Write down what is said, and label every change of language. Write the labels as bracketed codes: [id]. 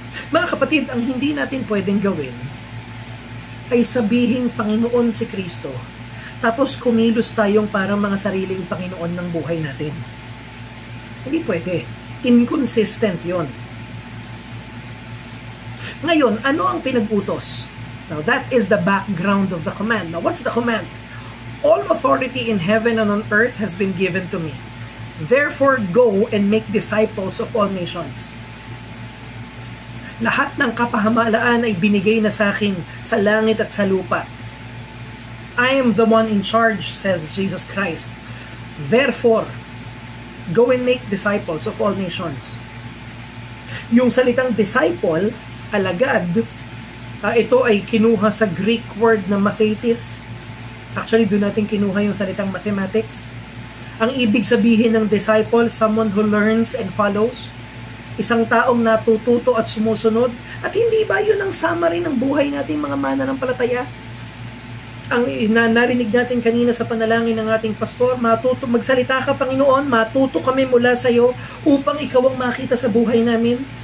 [tl] Mga kapatid, ang hindi natin pwedeng gawin ay sabihin Panginoon si Kristo, tapos kumilos tayong parang mga sariling Panginoon ng buhay natin. Hindi pwede. Inconsistent yon. Ngayon, ano ang pinag-utos? [en] Now, that is the background of the command. Now, what's the command? All authority in heaven and on earth has been given to me. Therefore, go and make disciples of all nations. [tl] Lahat ng kapahamalaan ay binigay na sa akin sa langit at sa lupa. [en] I am the one in charge, says Jesus Christ. Therefore, go and make disciples of all nations. [tl] Yung salitang disciple, alagad, ito ay kinuha sa Greek word na mathetes. Actually, doon natin kinuha yung salitang mathematics. Ang ibig sabihin ng disciple, [en] someone who learns and follows. [tl] Isang taong natututo at sumusunod. At hindi ba yun ang summary ng buhay nating mga mananampalataya? ang narinig natin kanina sa panalangin ng ating pastor, magsalita ka Panginoon, matuto kami mula sa iyo upang ikaw ang makita sa buhay namin.